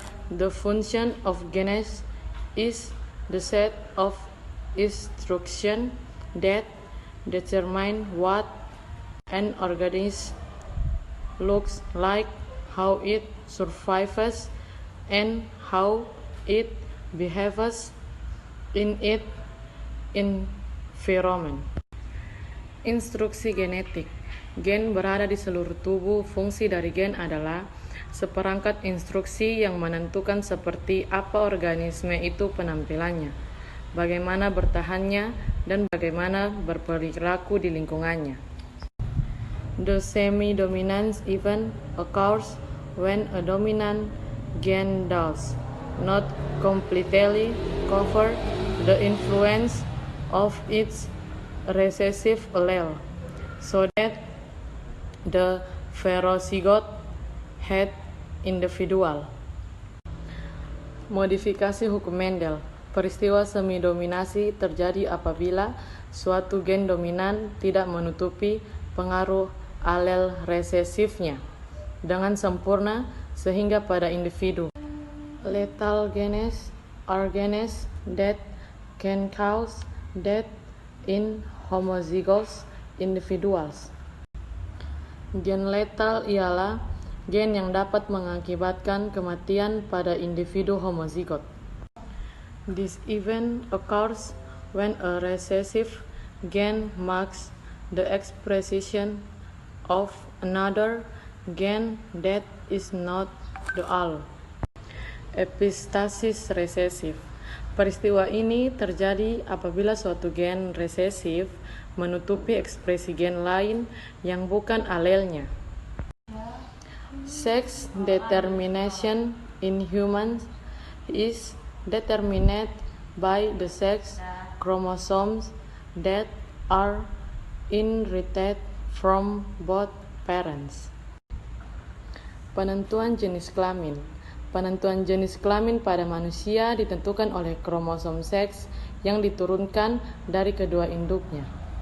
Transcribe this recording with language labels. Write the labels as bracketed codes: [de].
[en] The function of genes is the set of instructions that determine what an organism looks like, how it survives, and how it behaves in its environment. [id] Instruksi genetik. Gen berada di seluruh tubuh. Fungsi dari gen adalah seperangkat instruksi yang menentukan seperti apa organisme itu penampilannya, bagaimana bertahannya, dan bagaimana berperilaku di lingkungannya. [en] The semi-dominance event occurs when a dominant gen does not completely cover the influence of its recessive allele, so that the heterozygote head individual. [id] Modifikasi hukum Mendel. Peristiwa semi-dominasi terjadi apabila suatu gen dominan tidak menutupi pengaruh alel resesifnya dengan sempurna sehingga pada individu. [en] Lethal genes are genes that can cause death in homozygous individuals. [id] Gen lethal ialah gen yang dapat mengakibatkan kematian pada individu homozigot. [en] This event occurs when a recessive gen marks the expression of another gen that is not the allele. [id] Epistasis resesif. Peristiwa ini terjadi apabila suatu gen resesif menutupi ekspresi gen lain yang bukan alelnya. [en] Sex determination in humans is determined by the sex chromosomes that are inherited from both parents. [id] Penentuan jenis kelamin. Penentuan jenis kelamin pada manusia ditentukan oleh kromosom seks yang diturunkan dari kedua induknya.